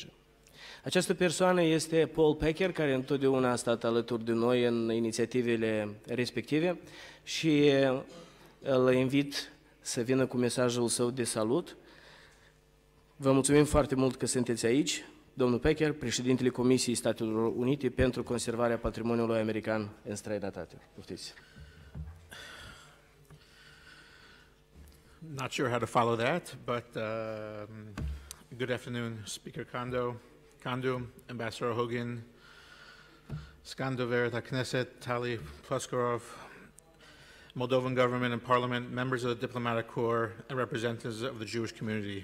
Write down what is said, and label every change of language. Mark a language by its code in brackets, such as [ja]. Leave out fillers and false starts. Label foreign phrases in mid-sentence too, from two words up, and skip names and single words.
[ro] Această persoană este Paul Pecker, care întotdeauna a stat alături de noi în inițiativele respective și îl invit să vină cu mesajul său de salut. Vă mulțumim foarte mult că sunteți aici. Domnul Pecker, președintele Comisiei Statelor Unite pentru conservarea patrimoniului american în străinătate. Poftiți. [en] Not sure how to follow that, but good afternoon, Speaker Kandu, Ambassador Hogan, Skandover, Knesset, Tali Plaskarov, Moldovan government and parliament, members of the diplomatic corps, and representatives of the Jewish community.